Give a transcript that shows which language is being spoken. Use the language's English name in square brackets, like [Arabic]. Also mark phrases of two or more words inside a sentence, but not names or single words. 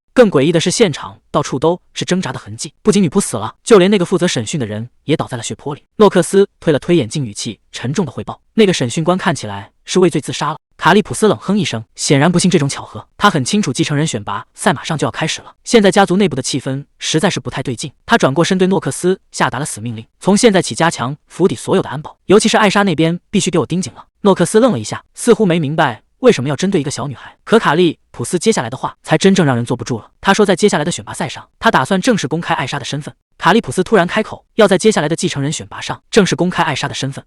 [Chinese] 更詭異的是，現場到處都是掙扎的痕跡，不僅女僕死了，就連那個負責審訊的人也倒在了血泊裡。諾克斯推了推眼鏡，語氣沉重地匯報：“那個審訊官看起來是畏罪自殺了。” 卡利普斯冷哼一聲，顯然不信這種巧合。他很清楚繼承人選拔賽馬上就要開始了，現在家族內部的氣氛實在是不太對勁。他轉過身對諾克斯下達了死命令：“從現在起加強府邸所有的安保，尤其是艾莎那邊必須給我盯緊了。” 諾克斯愣了一下，似乎沒明白為什麼要針對一個小女孩。可卡利普斯接下來的話才真正讓人坐不住了。他說，在接下來的選拔賽上，他打算正式公開艾莎的身份。卡利普斯突然開口，要在接下來的繼承人選拔上正式公開艾莎的身份。